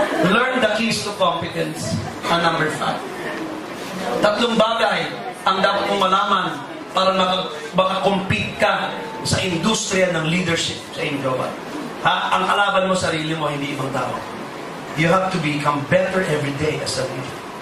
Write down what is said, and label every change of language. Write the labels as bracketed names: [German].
[English] Learn the keys to competence. [Filipino] Ang number 5. 3 bagay ang dapat mong malaman para makakompete ka sa industriya ng leadership sa global. Ha? Ang kalaban mo, sarili mo, hindi ibang tao. [English] You have to become better every day as a leader.